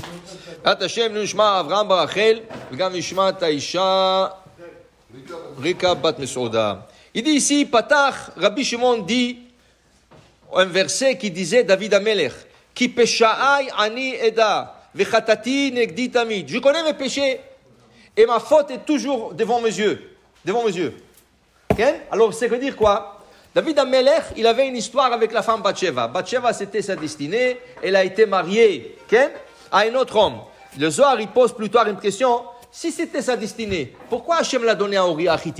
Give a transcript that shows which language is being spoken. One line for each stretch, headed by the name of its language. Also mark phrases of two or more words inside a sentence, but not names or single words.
Hebrew: את השם נשמע אברהם ברחל, וגם נשמע את האישה ריקה בת מסעודה.
French: Il dit ici, Patach, Rabbi Shimon dit, un verset qui disait
Hebrew: דוד המלך, כי פשעי אני אדע, וחטאתי נגדי תמיד.
French: Je connais mes péchés, et ma faute est toujours devant mes yeux. Devant mes yeux. Okay? Alors, c'est que dire quoi?
Hebrew: דוד המלך,
French: il avait une histoire avec la femme Bathsheba. Bathsheba, c'était sa destinée. Elle a été mariée à un autre homme. Le Zohar, il pose plus tard une question. Si c'était sa destinée, pourquoi Hachem l'a donné à Uriah Hitti?